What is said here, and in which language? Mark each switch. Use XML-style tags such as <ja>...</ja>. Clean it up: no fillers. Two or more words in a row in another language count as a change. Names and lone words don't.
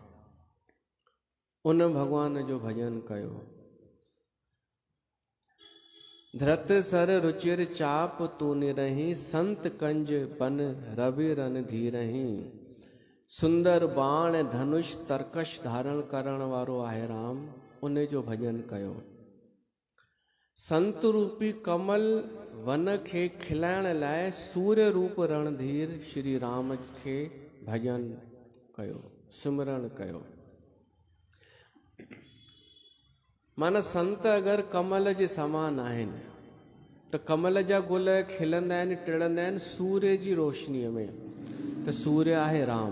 <sd>उन भॻवान जो भजन कयो।</sd> <awa>धृत सर रुचिर चाप तू निरही, संत कंज बन रवि रन धीरही।</awa> <sd>सुंदर बाण ऐं धनुष तरकश धारण करण वारो आहे राम, उन जो भजन कयो। संत रूपी कमल वन खे खिलाइण लाइ सूर्य रूप रणधीर श्री राम खे भजन कयो, सिमरण कयो। माना संत अगरि कमल जे समान आहिनि त कमल जा गुल खिलंदा आहिनि, टिड़ंदा आहिनि सूर्य जी रोशनीअ में, त सूर्य आहे राम।</sd>